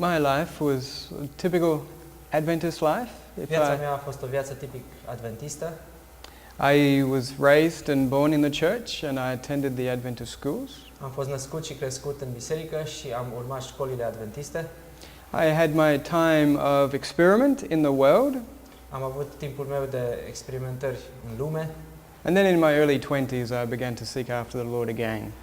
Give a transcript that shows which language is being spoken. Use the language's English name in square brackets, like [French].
[English] My life was a typical Adventist life. [Romanian] Viața mea a fost o viață tipic adventistă. [English] I was raised and born in the church and I attended the Adventist schools. [Romanian] Am fost născut și crescut în biserică și am urmat școlile adventiste. [English] I had my time of experiment in the world. [Romanian] Am avut timpul meu de experimentări în lume. [English] And then in my early 20s I began to seek after the Lord again.